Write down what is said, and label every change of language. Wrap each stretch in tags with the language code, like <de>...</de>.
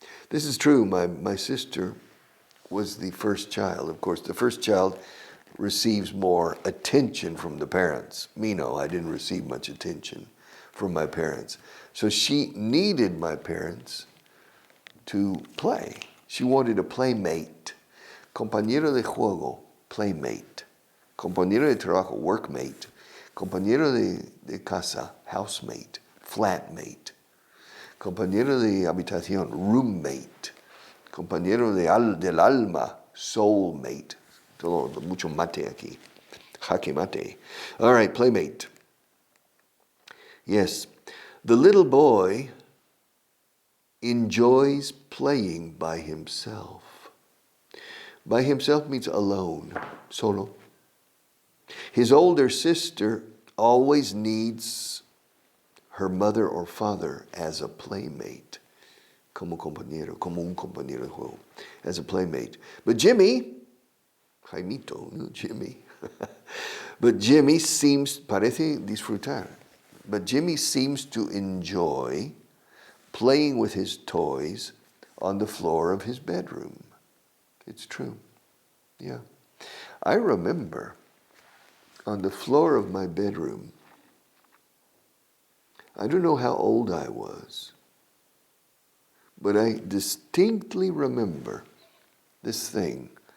<en>This is true. My sister was the first child. Of course, the first child receives more attention from the parents. Me, no, I didn't receive much attention from my parents. So she needed my parents to play. She wanted a playmate.</en> <es>Compañero de juego, playmate. Compañero de trabajo, workmate. Compañero de casa, housemate, flatmate. Compañero de habitación, roommate. Compañero del alma, soulmate. Todo, mucho mate aquí. Jaque mate.</es> <en>All right, playmate. Yes, the little boy enjoys playing by himself. By himself means alone, solo. His older sister always needs her mother or father as a playmate.</en> <es>Como un compañero de juego.</es> <en>As a playmate. But Jimmy,</en> <es>Jaimito, no, Jimmy.</es> <en>But Jimmy</en> <es>parece disfrutar,</es> <en>but Jimmy seems to enjoy playing with his toys on the floor of his bedroom. It's true. Yeah. I remember on the floor of my bedroom, I don't know how old I was, but I distinctly remember this thing.</en>